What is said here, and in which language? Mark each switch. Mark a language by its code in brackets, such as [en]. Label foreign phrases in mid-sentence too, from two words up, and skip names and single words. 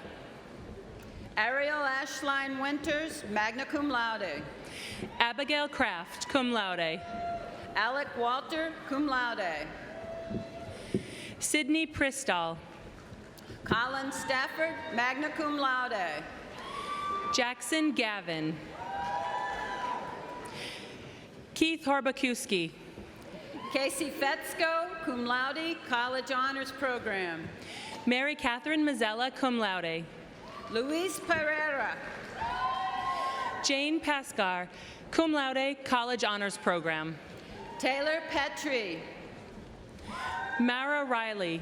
[en] Ariel Ashline Winters, [la] magna cum laude. [en] Abigail Kraft, [la] cum laude. [en] Alec Walter, [la] cum laude. [en] Sydney Pristall. Colin Stafford, [la] magna cum laude. [en] Jackson Gavin. Keith Horbakuski. Casey Fetzko, [la] cum laude, [en] College Honors Program. Mary Catherine Mazzella, cum laude. Luis Pereira. Jane Pascar, [la] cum laude, [en] College Honors Program. Taylor Petrie. Mara Riley.